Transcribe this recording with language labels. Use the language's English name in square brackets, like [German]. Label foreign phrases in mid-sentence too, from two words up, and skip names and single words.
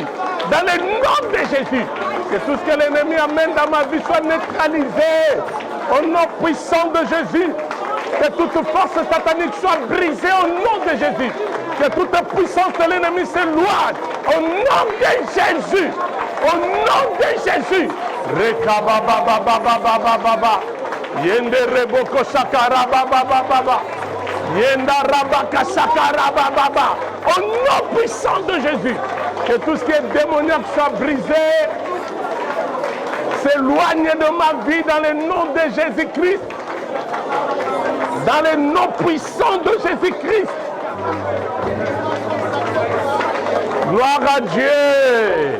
[French] Dans le nom de Jésus, que tout ce que l'ennemi amène dans ma vie soit neutralisé. Au nom puissant de Jésus, que toute force satanique soit brisée au nom de Jésus. Que toute puissance de l'ennemi s'éloigne. Au nom de Jésus. Au nom de Jésus. Rekabababababababa. Yende reboko shakara babababa. Yenda rabaka shakara bababa. Au nom puissant de Jésus. Que tout ce qui est démoniaque soit brisé, s'éloigne de ma vie dans le nom de Jésus-Christ, dans le nom puissant de Jésus-Christ. Gloire à Dieu.